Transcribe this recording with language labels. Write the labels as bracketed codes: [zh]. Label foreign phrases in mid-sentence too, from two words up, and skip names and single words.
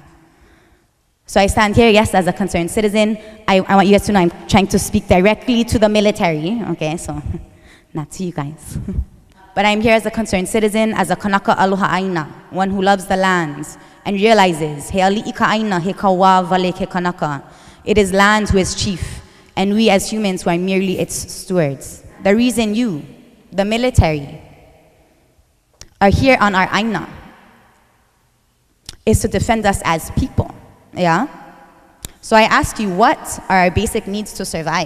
[en] So I stand here, yes, as a concerned citizen. I want you guys to know I'm trying to speak directly to the military, okay, so not to you guys. But I'm here as a concerned citizen, as a [haw] Kanaka Aloha Aina, [en] one who loves the lands and realizes, [haw] he ali'i ka Aina, he kawa vale ke Kanaka. [en] It is land who is chief, and we as humans who are merely its stewards. The reason you, the military, are here on our aina is to defend us as people, yeah? So I ask you, what are our basic needs to survive?